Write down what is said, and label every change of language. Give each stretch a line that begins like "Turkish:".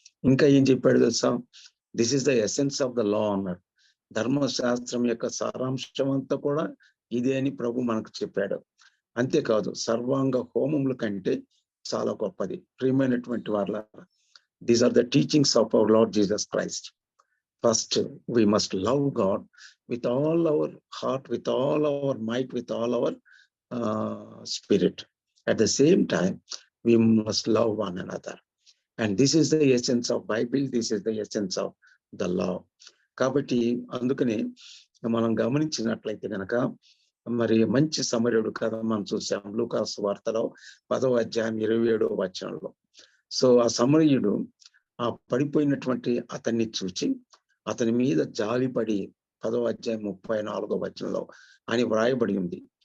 Telugu: ఇంకా ఏం చెప్పాడు తెలుసా?
English: this is the essence of the law
Telugu: అన్నాడు. ధర్మశాస్త్రం యొక్క సారాంశం అంతా కూడా ఇదే అని ప్రభు మనకు చెప్పాడు. అంతేకాదు సర్వాంగ హోమముల కంటే చాలా గొప్పది. ప్రియమైనటువంటి వాళ్ళ,
English: These are the teachings of our Lord Jesus Christ. First, we must love God with all our heart, with all our might, with all our spirit. At the same time, we must love one another. And this is the essence of Bible. This is the essence of the law.
Telugu: కాబట్టి అందుకనే మనం గమనించినట్లయితే కనుక మరి మంచి సమరయుడు కథ మనం చూసాం లూకా సువార్తలో 10వ అధ్యాయం 27వ వచనంలో. సో ఆ సమరయుడు ఆ పడిపోయినటువంటి అతన్ని చూచి అతని మీద జాలిపడి 10వ అధ్యాయం 34వ వచనంలో అని వ్రాయబడి ఉంది.